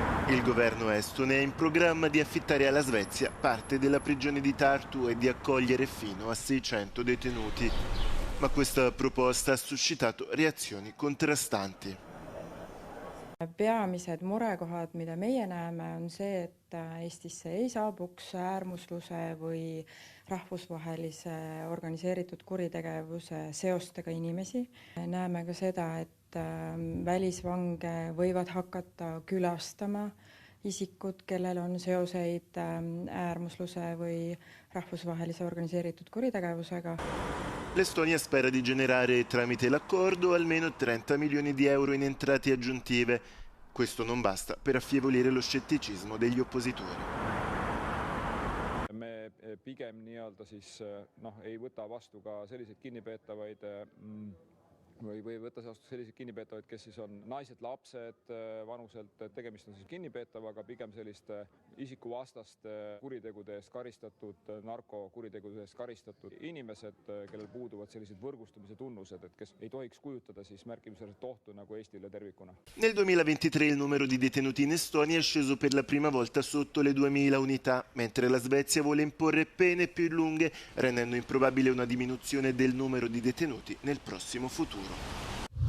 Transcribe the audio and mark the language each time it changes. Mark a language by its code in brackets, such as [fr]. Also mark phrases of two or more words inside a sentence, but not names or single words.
[it] Il governo estone ha in programma di affittare alla Svezia parte della prigione di Tartu e di accogliere fino a 600 detenuti. Ma questa proposta ha suscitato reazioni contrastanti. [et] Peamised murekohad, mida meie näeme, on see, et Eestisse ei saabuks äärmusluse või rahvusvahelise organiseeritud kuritegevuse seostega inimesi. Näeme ka seda, et välisvange võivad hakata külastama isikud, kellel on seoseid äärmusluse või rahvusvahelise organiseeritud kuritegevusega. [it] L'Estonia spera di generare tramite l'accordo almeno 30 milioni di euro in entrate aggiuntive. Questo non basta per affievolire lo scetticismo degli oppositori. [et] Me pigem ei võta vastu ka selliseid kinnipeetavaid või võtta vastu selliseid kinnipeetavaid, kes siis on naised, lapsed vanuselt, tegemist on siis kinnipeetavaga pigem selliste isikuvastaste kuritegude eest karistatud, narkokuritegude eest karistatud inimesed, kellel puuduvad sellised võrgustumise tunnused, et kes ei tohiks kujutada siis märkimisväärset ohtu nagu Eestile tervikuna. [it] Nel 2023 il numero di detenuti in Estonia è sceso per la prima volta sotto le 2000 unità, mentre la Svezia vuole imporre pene più lunghe, rendendo improbabile una diminuzione del numero di detenuti nel prossimo futuro.